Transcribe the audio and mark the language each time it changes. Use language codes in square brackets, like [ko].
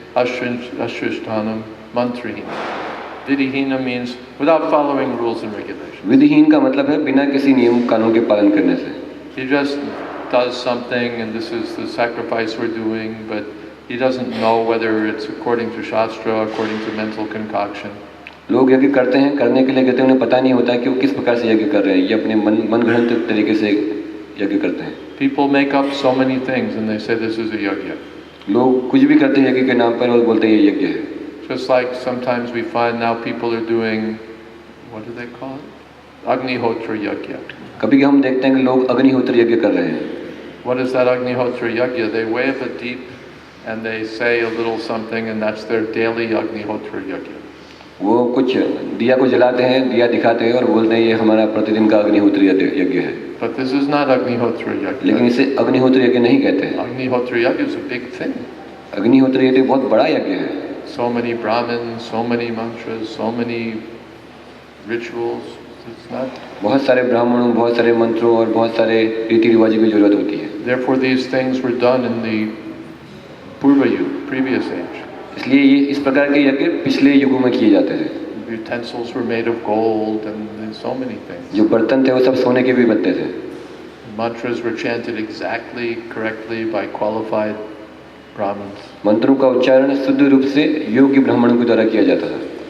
[sa] Ashrishtanam, mantrahina. [en] Vidihina means without following rules and regulations. [hi] विधिहीन का मतलब है बिना किसी नियम कानून के पालन करने से। [en] He just does something and this is the sacrifice we're doing, but he doesn't know whether it's according to Shastra, according to mental concoction. [hi] लोग यज्ञ करते हैं, करने के लिए कहते हैं, उन्हें पता नहीं होता कि वो किस प्रकार से यज्ञ कर रहे हैं। ये अपने मन घड़ंत तरीके से यज्ञ करते हैं। [en] People make up so many things and they say this is a yajna. [hi] लोग कुछ भी करते हैं यज्ञ के नाम पर और बोलते हैं ये यज्ञ है। [en] Just like sometimes we find now people are doing, what do they call it? Agnihotra yajna. [hi] कभी हम देखते हैं कि लोग अग्निहोत्र यज्ञ कर रहे हैं। [en] What is that Agnihotra yajna? They wave a deep and they say a little something and that's their daily Agnihotra yajna. [hi] वो कुछ दिया को जलाते हैं, दिया दिखाते हैं और बोलते हैं ये हमारा प्रतिदिन का अग्निहोत्र यज्ञ है। [en] But this is not Agnihotra yajna. [hi] लेकिन इसे अग्निहोत्र यज्ञ नहीं कहते हैं। [en] Agnihotra yajna is a big thing. [hi] अग्निहोत्र यज्ञ बहुत बड़ा यज्ञ है। [en] So many Brahmins, so many mantras, so many rituals. It's not. [hi] बहुत सारे ब्राह्मणों, बहुत सारे मंत्रों और बहुत सारे रीति रिवाजों की जरूरत होती है. [en] Therefore, these things were done in the Purva Yuga, previous age. [hi] इसलिए ये इस प्रकार के यज्ञ पिछले युगों में किए जाते थे. [en] The utensils were made of gold and so many things. [hi] जो बर्तन थे वो सब सोने के भी बनते थे. [en] Mantras were chanted exactly, correctly by qualified Brahmins. [hi] मंत्रों का उच्चारण शुद्ध रूप से योग्य ब्राह्मणों के द्वारा किया जाता था.